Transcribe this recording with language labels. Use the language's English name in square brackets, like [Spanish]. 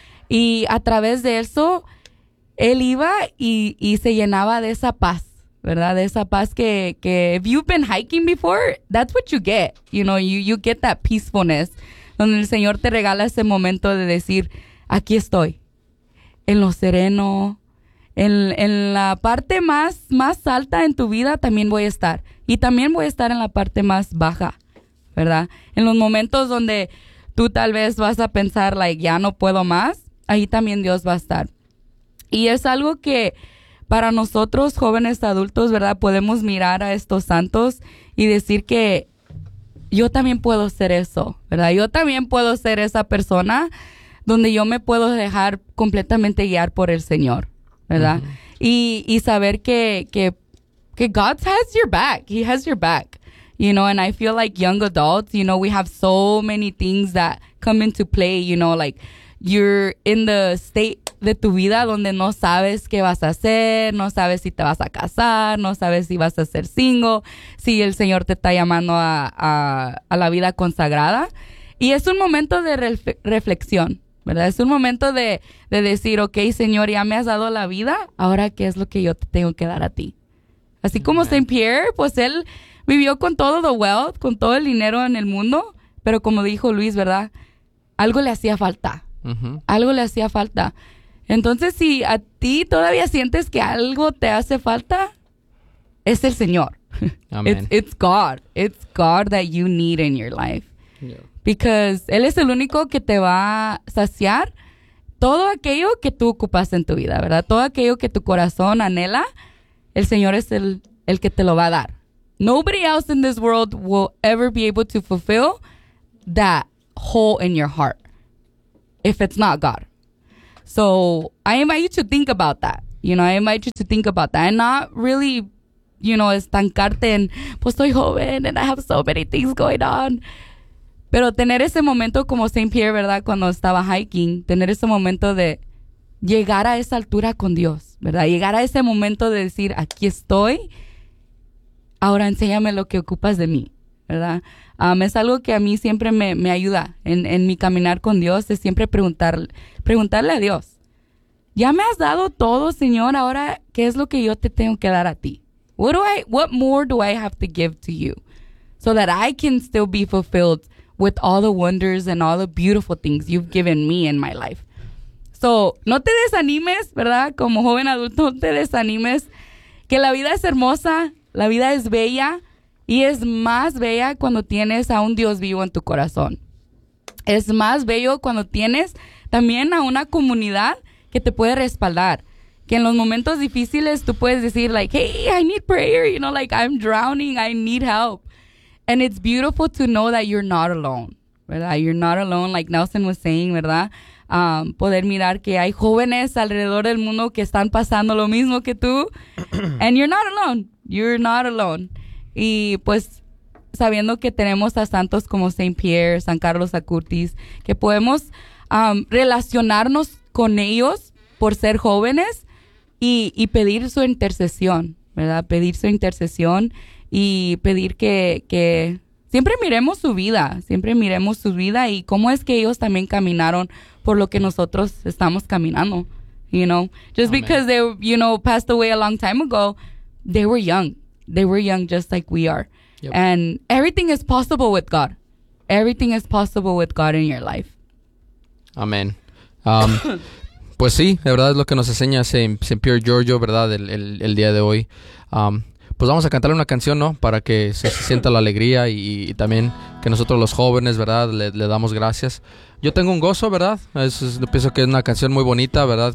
[Spanish] Y a través de eso, él iba y se llenaba de esa paz, ¿verdad? De esa paz que, [English] if you've been hiking before, that's what you get. You know, you get that peacefulness, [Spanish] donde el Señor te regala ese momento de decir, aquí estoy. En lo sereno, en la parte más alta en tu vida también voy a estar. Y también voy a estar en la parte más baja, ¿verdad? En los momentos donde tú tal vez vas a pensar, like, ya no puedo más, ahí también Dios va a estar. Y es algo que para nosotros jóvenes adultos, ¿verdad? Podemos mirar a estos santos y decir que yo también puedo ser eso, ¿verdad? Yo también puedo ser esa persona donde yo me puedo dejar completamente guiar por el Señor, ¿verdad? [English] Uh-huh. [Spanish] Y saber que [English] God has your back. He has your back. you know, and I feel like young adults, you know, we have so many things that come into play, you know, like you're in the state [Spanish] de tu vida donde no sabes qué vas a hacer, no sabes si te vas a casar, no sabes si vas a ser single, si el Señor te está llamando a la vida consagrada. Y es un momento de reflexión, ¿verdad? Es un momento de decir, okay, Señor, ya me has dado la vida, ahora qué es lo que yo te tengo que dar a ti. Así como Saint Pierre, pues él vivió con todo [English] the wealth, [Spanish] con todo el dinero en el mundo, pero como dijo Luis, ¿verdad? Algo le hacía falta. Uh-huh. Algo le hacía falta. Entonces, si a ti todavía sientes que algo te hace falta, es el Señor. Amen. [English] It's God. It's God that you need in your life. Yeah. Because [Spanish] Él es el único que te va a saciar todo aquello que tú ocupas en tu vida, ¿verdad? Todo aquello que tu corazón anhela, el Señor es el que te lo va a dar. [English] Nobody else in this world will ever be able to fulfill that hole in your heart if it's not God. So I invite you to think about that. You know, I invite you to think about that and not really, you know, [Spanish] estancarte en, pues soy joven [English] and I have so many things going on. [Spanish] Pero tener ese momento como Saint Pierre, ¿verdad? Cuando estaba hiking, tener ese momento de llegar a esa altura con Dios, ¿verdad? Llegar a ese momento de decir, aquí estoy, ahora enséñame lo que ocupas de mí, ¿verdad? Es algo que a mí siempre me ayuda en mi caminar con Dios, es siempre preguntarle a Dios, ya me has dado todo, Señor, ahora, ¿qué es lo que yo te tengo que dar a ti? [English] What more do I have to give to you so that I can still be fulfilled with all the wonders and all the beautiful things you've given me in my life? [Spanish] So, no te desanimes, ¿verdad? Como joven adulto, no te desanimes, que la vida es hermosa, la vida es bella, y es más bella cuando tienes a un Dios vivo en tu corazón. Es más bello cuando tienes también a una comunidad que te puede respaldar. Que en los momentos difíciles tú puedes decir, like, [English] hey, I need prayer. You know, like, I'm drowning. I need help. And it's beautiful to know that you're not alone. ¿Verdad? You're not alone, like Nelson was saying, ¿verdad? [Spanish] Poder mirar que hay jóvenes alrededor del mundo que están pasando lo mismo que tú. [English] And you're not alone. You're not alone. [Spanish] Y pues sabiendo que tenemos a santos como Saint Pierre, San Carlos Acutis, que podemos relacionarnos con ellos por ser jóvenes y pedir su intercesión, ¿verdad? Pedir su intercesión y pedir que siempre miremos su vida, siempre miremos su vida y cómo es que ellos también caminaron por lo que nosotros estamos caminando, [English] you know. Just because they, you know, passed away a long time ago, they were young. They were young just like we are. Yep. And everything is possible with God. Everything is possible with God in your life. [Spanish] Amén. pues sí, de verdad es lo que nos enseña Saint Pierre Giorgio, ¿verdad? El día de hoy. Pues vamos a cantarle una canción, ¿no? Para que se sienta la alegría y también que nosotros los jóvenes, ¿verdad? Le damos gracias. Yo tengo un gozo, ¿verdad? Pienso que es una canción muy bonita, ¿verdad?